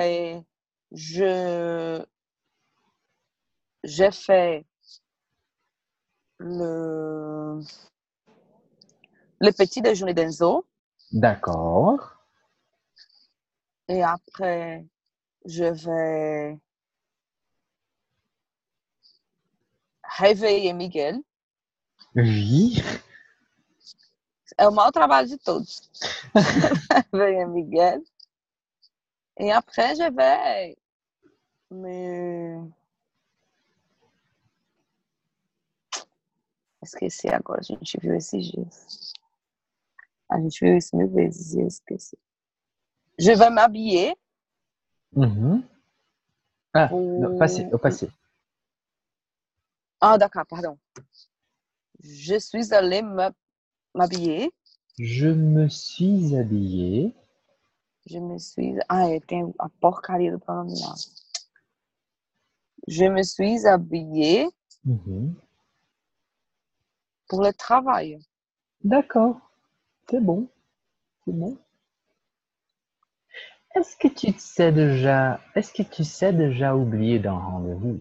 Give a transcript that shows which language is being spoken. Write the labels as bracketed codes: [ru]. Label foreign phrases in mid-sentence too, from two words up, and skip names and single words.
[fr] après, je, j'ai fait le, le petit déjeuner d'Enzo D'accord. et après, je vais réveiller Miguel. Oui. [pt] É o maior trabalho de todos. [fr] Réveiller Miguel. Et après, je vais me. [pt] Esqueci agora, a gente viu esses dias. A gente viu isso 1000 vezes e eu esqueci. [fr] Je vais m'habiller Mhm. Ah, non, passé, pour. au passé. Ah, d'accord, pardon. Je suis allée m'habiller. Je me suis habillé. Je me suis. [pt] Ah, tem a porcaria do pronominal. [fr] Je me suis habillée Mhm. pour le travail. D'accord. C'est bon. C'est bon. Est-ce que tu sais déjà oublier d'un rendez-vous?